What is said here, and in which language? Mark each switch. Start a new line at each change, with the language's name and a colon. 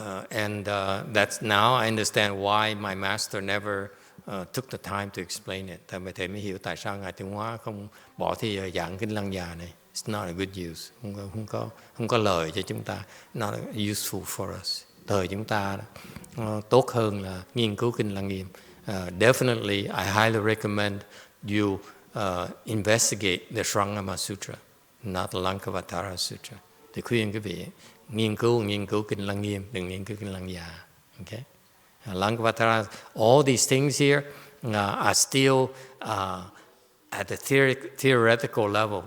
English: And that's now I understand why my master never took the time to explain it.
Vietnamese: Thầy mới hiểu tại sao Ngài Tuyên Hóa không bỏ thì giảng kinh Lăng Già này.
English: It's not a good use.
Vietnamese: Không có lợi cho chúng ta.
English: Not useful for us.
Vietnamese: Thời chúng ta tốt hơn là nghiên cứu kinh Lăng Nghiêm.
English: Definitely, I highly recommend you investigate the Shurangama Sutra, not the Lankavatara Sutra.
Vietnamese: Thì khuyên quý vị nghiên cứu kinh Lăng Nghiêm, đừng nghiên cứu kinh Lăng Già. Okay?
English: Lankavatara, all these things here are still at the theoretical level.